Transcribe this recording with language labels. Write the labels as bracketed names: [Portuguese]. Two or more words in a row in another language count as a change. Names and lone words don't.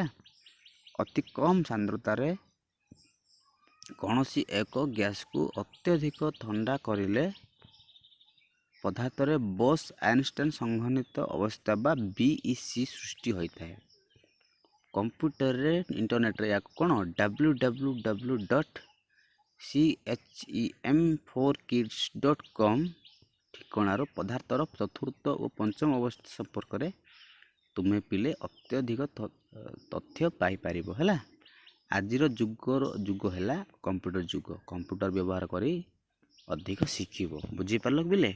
[Odia] ଅତି କମ୍ ସାନ୍ଦ୍ରତାରେ କୌଣସି ଏକ ଗ୍ୟାସକୁ ଅତ୍ୟଧିକ ଥଣ୍ଡା କରିଲେ ପଦାର୍ଥରେ ବୋସ୍ ଆଇନଷ୍ଟାଇନ ସଂଘନିତ ଅବସ୍ଥା ବା BEC ସୃଷ୍ଟି ହୋଇଥାଏ। କମ୍ପ୍ୟୁଟରରେ ଇଣ୍ଟରନେଟରେ ୟାକୁ କ'ଣ www.chem4kids.com ଠିକଣାରୁ ପଦାର୍ଥର ଚତୁର୍ଥ ଓ ପଞ୍ଚମ ଅବସ୍ଥା ସମ୍ପର୍କରେ ତୁମେ ପିଲେ ଅତ୍ୟଧିକ ତଥ୍ୟ ପାଇପାରିବ ହେଲା। ଆଜିର ଯୁଗ ହେଲା କମ୍ପ୍ୟୁଟର ଯୁଗ। କମ୍ପ୍ୟୁଟର ବ୍ୟବହାର କରି ଅଧିକ ଶିଖିବ। ବୁଝିପାରିଲ ପିଲେ?